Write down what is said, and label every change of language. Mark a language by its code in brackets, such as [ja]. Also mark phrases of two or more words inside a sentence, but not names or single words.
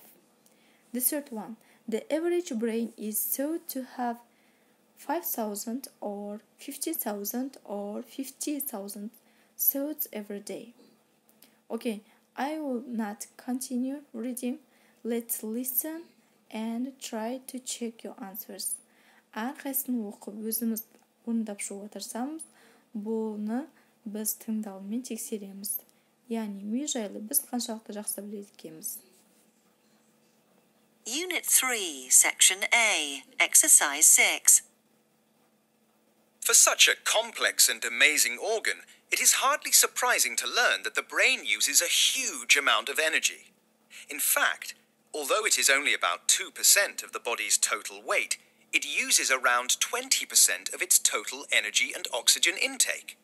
[en] The third one, the average brain is thought to have 5,000 or 50,000 or 50,000 thoughts every day. Okay, I will not continue reading. Let's listen and try to check your answers. [kk] Әрқайсысын оқып, өзіміз орындап шығуға тырысамыз. Бұны біз тыңдаумен тексереміз. Яғни ми жайлы біз қаншалықты жақсы біледі екенбіз. [en] Unit 3, Section A, Exercise 6. For such a complex and amazing organ, it is hardly surprising to learn that the brain uses a huge amount of energy. In fact, although it is only about 2% of the body's total weight, it uses around 20% of its total energy and oxygen intake.